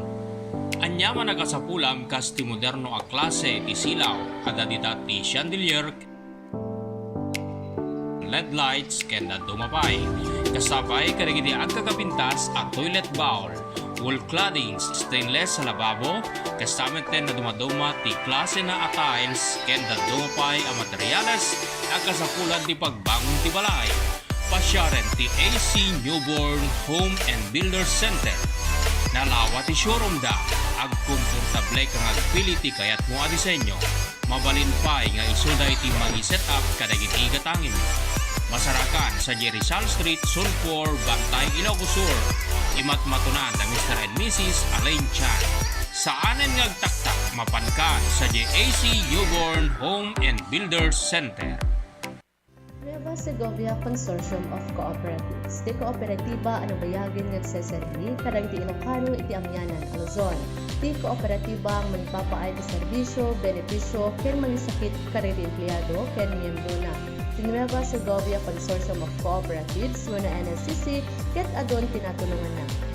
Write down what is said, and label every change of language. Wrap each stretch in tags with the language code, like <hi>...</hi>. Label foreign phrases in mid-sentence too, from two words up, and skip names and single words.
<ilo>Anyama nagasapulam kas ti moderno a klase iti silaw ada ti chandelier</ilo> <en>LED lights</en> <ilo>kenda dumapay. Kasabay karigiti agkakapintas a</ilo> <en>toilet bowl, wall claddings stainless</en> <ilo>sa lababo, kasamenten na dumaduma ti klase na a tiles kenda dumapay a materyales agkasapulan ti pagbangon ti balay. Pasyaren ti AC Newborn Home and Builder Center. Nalawa ti showroom da, agkomportable kang agpili ti kayat mo a disenyo. Mabalin pa nga isuday ti mani-set up kadagiti gatangin. Masarakan sa Rizal Street, Sulphur, Bantay, Ilocos Sur. Imatmatunan na Mr. and Mrs. Alain Chan. Saanen ngagtaktak mapankan sa AC Newborn Home and Builder Center. Nueva Segovia Consortium of Cooperatives. Ti kooperatiba ano bayagin nagseserbi kadang ti Ilocano iti amyanan a Luzon. Ti kooperatiba ang magpapaay ti serbisyo, benepisyo, ken mangisakit kariti empleyado ken miyembro na. Ti Nueva Segovia Consortium of Cooperatives wano NSCC ket adon tinatulungan na.</ilo>